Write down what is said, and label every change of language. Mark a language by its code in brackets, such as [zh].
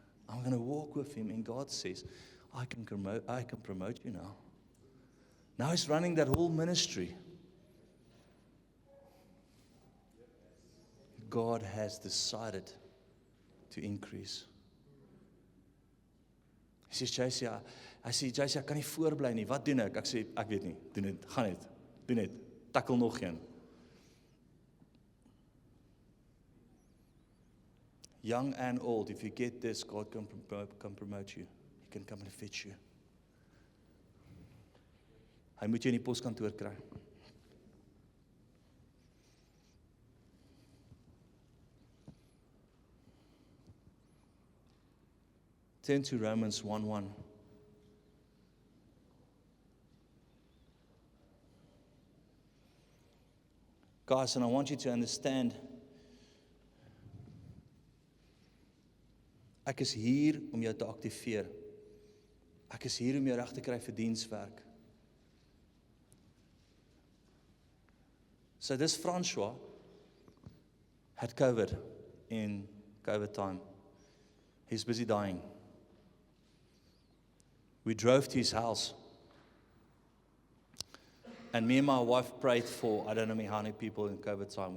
[en] I'm going to walk with him. And God says, I can promote you now. Now he's running that whole ministry. God has decided to increase. [af] Hy sê, JC, ek kan nie voorbly nie. Wat doen ek? Ek sê, ek weet nie. Doen dit. Gaan net. Doen net. Tackle nog een. [en] Young and old, if you get this, God can promote you. He can come and fetch you. [af] Hy moet jou in die poskantoor kry. [en] Turn to Romans 1:1. Guys, and I want you to understand, [af] ek is hier om jou te aktiveer. Ek is hier om jou reg te kry vir dienswerk. [en] So this Francois had COVID in COVID time. He's busy dying. We drove to his house. And me and my wife prayed for, I don't know how many people in COVID time.